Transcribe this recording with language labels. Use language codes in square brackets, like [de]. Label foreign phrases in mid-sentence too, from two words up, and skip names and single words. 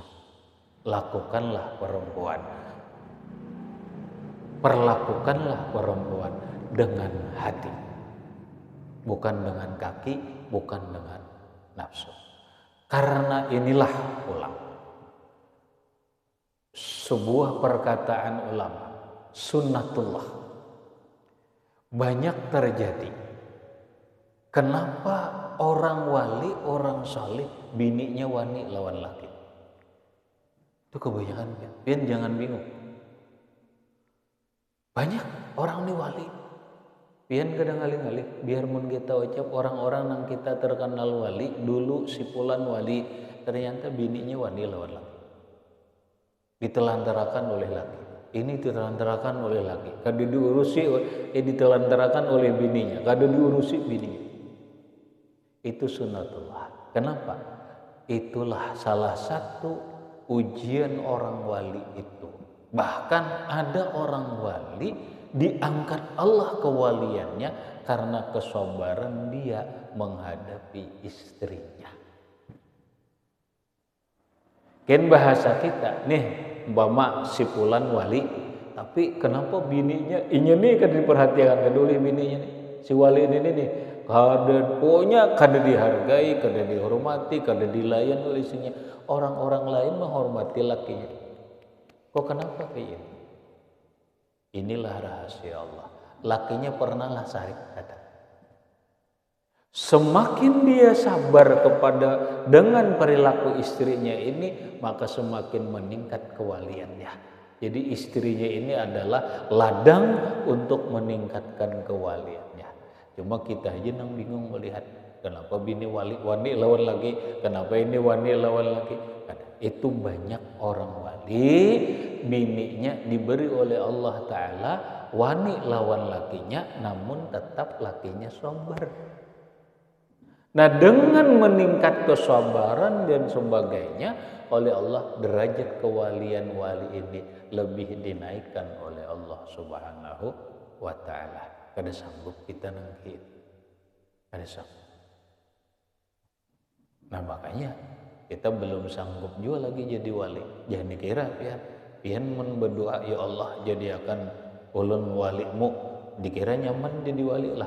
[id] Lakukanlah perempuan, perlakukanlah perempuan dengan hati, bukan dengan kaki, bukan dengan nafsu. Karena inilah ulang sebuah perkataan ulama, sunnatullah, banyak terjadi. Kenapa orang wali, [bjn] orang saleh, bininya wani lawan laki? Itu kebanyakan, pian jangan bingung. Banyak orang ini wali, pian kadang ngalih-ngalih. Biar mun kita ucap orang-orang yang kita terkenal wali, dulu si fulan wali, ternyata bininya wani lawan laki. [id] Ditelantarakan oleh laki. Ini ditelantarakan oleh laki. [bjn] Kada diurusi, ditelantarakan oleh bininya. Kada diurusi bininya. Itu sunnatullah. [id] Kenapa? Itulah salah satu ujian orang wali itu. Bahkan ada orang wali diangkat Allah kewaliannya karena kesabaran dia menghadapi istrinya. [bjn] Kan bahasa kita nih, umpama si fulan wali, tapi kenapa bininya ini nih kada diperhatikan keduli bininya nih, si wali ini nih, pokoknya kada dihargai, kada dihormati, kada dilayan oleh istrinya. [id] Orang-orang lain menghormati lakinya. Kok kenapa kayak ini? Inilah rahasia Allah. [bjn] Lakinya pernahlah sarik kata. Semakin dia sabar kepada dengan perilaku istrinya ini, maka semakin meningkat kewaliannya. [id] Jadi istrinya ini adalah ladang untuk meningkatkan kewaliannya. [bjn] Cuma kita aja yang bingung melihat kenapa bini wani lawan lagi, kenapa ini wani lawan lagi. [id] Itu banyak orang wali, bininya diberi oleh Allah Ta'ala wani lawan lakinya, namun tetap lakinya sabar. Nah, dengan meningkat kesabaran dan sebagainya oleh Allah, derajat kewalian wali ini lebih dinaikkan oleh Allah [ar] سبحانه وتعالى. [bjn] Kada sanggup kita nangkit, kada sanggup. [id] Nah, makanya kita belum sanggup juga lagi jadi wali. [bjn] Jangan dikira pian berdoa, ya Allah jadikan ulun walimu, dikira nyaman jadi wali lah.